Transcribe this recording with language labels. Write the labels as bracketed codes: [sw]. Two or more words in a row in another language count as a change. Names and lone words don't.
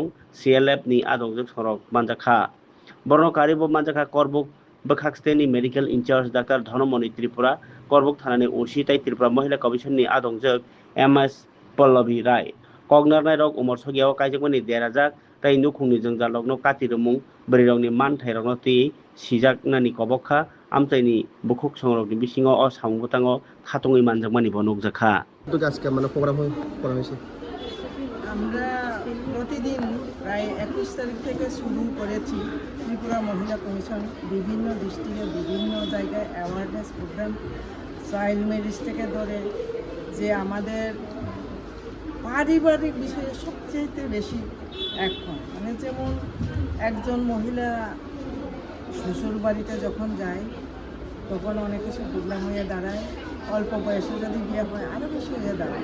[trp] CLF नि आदंजों सरक मानजाखा बर्णकारि ब मानजाखा करबुक बखाक्सतेनि [en] medical in-charge [trp] डाक्टर धनमणि त्रिपुरा करबुक थानानि उर्सि ताइ त्रिपुरा महिला कमिशननि आदंजों MS पल्लवी राय कगनारनाय रक उमर सगियाव काइजकमानि देराजाक ताइ नुखुंनि जोंजाल रकनो कातिरमुं बरिरकनि मानथाइ रकनो ति सिजाकनानि कबखा आमताइनि बुकुक संरकनि बिसिङाव अ सामुं बताङाव खातङै मानजाकमानि बनकजाखा [bn] আজকে মানে প্রোগ্রাম করা হয়েছে। আমরা প্রতিদিন প্রায় 21 তারিখ থেকে শুরু করেছি ত্রিপুরা মহিলা কমিশন বিভিন্ন ডিস্ট্রিক্টে বিভিন্ন জায়গায় [en] awareness program child marriage [bn] থেকে ধরে যে আমাদের পারিবারিক বিষয়ে সবচেয়ে বেশি এখন মানে যেমন একজন মহিলা শ্বশুর বাড়িতে যখন যায় তখন অনেক কিছু প্রবলেম হয়ে দাঁড়ায়, অল্প বয়সে যদি বিয়ে হয় আরও বেশি হয়ে দাঁড়ায়।